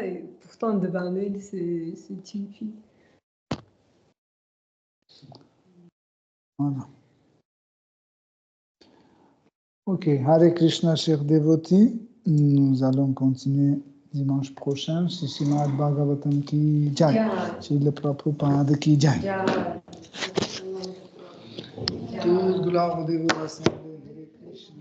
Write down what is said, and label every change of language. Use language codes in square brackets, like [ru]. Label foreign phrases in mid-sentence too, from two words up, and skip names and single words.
[fr] Et pourtant devant elle, c'est une fille. Voilà. Ok, Hare Krishna, chers dévotés. Nous allons continuer dimanche prochain. [hi] Shri Srimad Bhagavatam ki jai. Srila Prabhupada ki jai. [fr] Tous gloires aux dévots rassemblés. Hare Krishna.